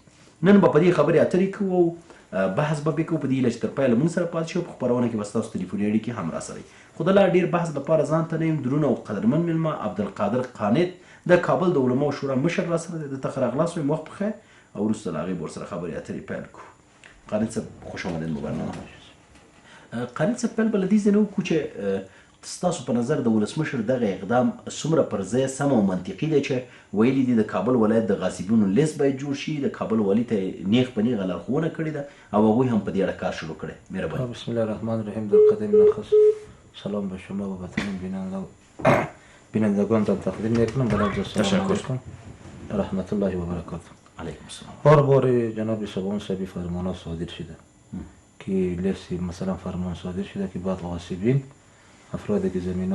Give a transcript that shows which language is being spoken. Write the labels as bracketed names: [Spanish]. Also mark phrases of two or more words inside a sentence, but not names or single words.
[Pashto] نن به په دې خبرې اترې کوو او بحث به پرې کوو په دې هیله چې تر پایه له موږ سره پاتې شي او په خپرونه کې به ستاسو تلیفوني اړیکې هم راسره وي. خو د لا ډېر بحث لپاره ځان ته نه یم درون او قدرمن مېلمه عبدالقادر قانت د کابل د علماو شورا مشر راسره دی. دته ښه راغلاست وایم، وخت بخیر او وروسته له هغې به ورسره خبرې اترې پیل کړو. [Persian] قانت صاحب خوش آمدید به برنامه. [Pashto] قانت صاحب پیل به له دې ځای نه وکړو چې ستاسو په نظر د ولسمشر دغه اقدام څومره پر ځای سم او منطقي دی چې ویلي دي د کابل ولایت د غاصبینو لیست باید جوړ شي، د کابل والي ته نیغ په نیغه لارښوونه کړې ده او هغوی هم په دې اړه کار شروع کړی. مهرباني. [Arabic] بسم الله الرحمن الرحیم. [Persian] در قدم نخست سلام به شما و وطن بینندگان تقدیم میکنم. [Arabic] بلند السلام علیکم رحمت الله و برکاته. علیکم السلام. [Persian] بار جناب سبان صاحبی فرمان صادر شده که لیست مثلا فرمان صادر شده که بعد غاصبین افرادی که زمین ها